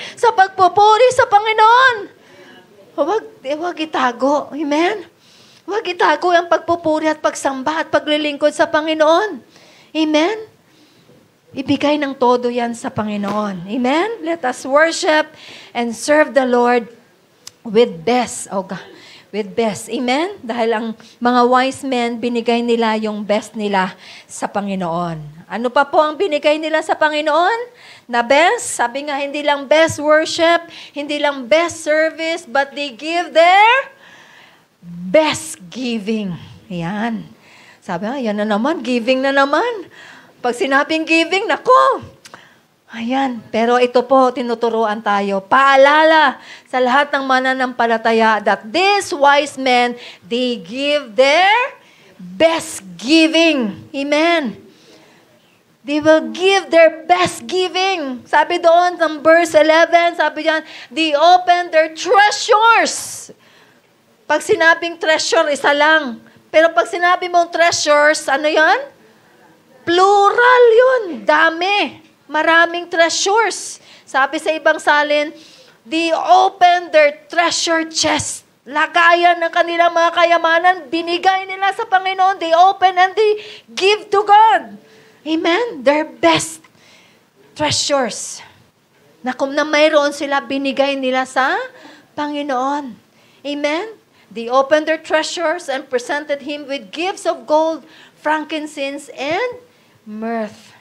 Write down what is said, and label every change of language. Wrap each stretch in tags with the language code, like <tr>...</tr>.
<tl>Sa pagpupuri sa Panginoon. Huwag itago. Amen? Huwag itago ang pagpupuri at pagsamba at paglilingkod sa Panginoon. Amen? Ibigay ng todo yan sa Panginoon. Amen?</tl> <en>Let us worship and serve the Lord with best. Oh God, with best. Amen?</en> <tl>Dahil ang mga wise men, binigay nila yung best nila sa Panginoon. Ano pa po ang binigay nila sa Panginoon? Na best? Sabi nga, hindi lang</tl> <en>best worship,</en> <tl>hindi lang</tl> <en>best service, but they give their best giving.</en> <tl>Ayan. Sabi nga, yan na naman, giving na naman. Pag sinabing giving, nako. Ayan. Pero ito po, tinuturuan tayo. Paalala sa lahat ng mananampalataya</tl> <en>that these wise men, they give their best giving. Amen. They will give their best giving.</en> <tl>Sabi doon, ng verse 11, sabi diyan,</tl> <en>they open their treasures.</en> <tl>Pag sinabing treasure, isa lang. Pero pag sinabi mong treasures, ano yan? Plural yun. Dami. Maraming treasures. Sabi sa ibang salin,</tl> <en>they open their treasure chest.</en> <tl>Lagayan ng kanilang mga kayamanan, binigay nila sa Panginoon.</tl> <en>They open and they give to God. Amen? Their best treasures.</en> <tl>Na kung na mayroon sila, binigay nila sa Panginoon. Amen?</tl> <en>They opened their treasures and presented Him with gifts of gold, frankincense, and myrrh.</en>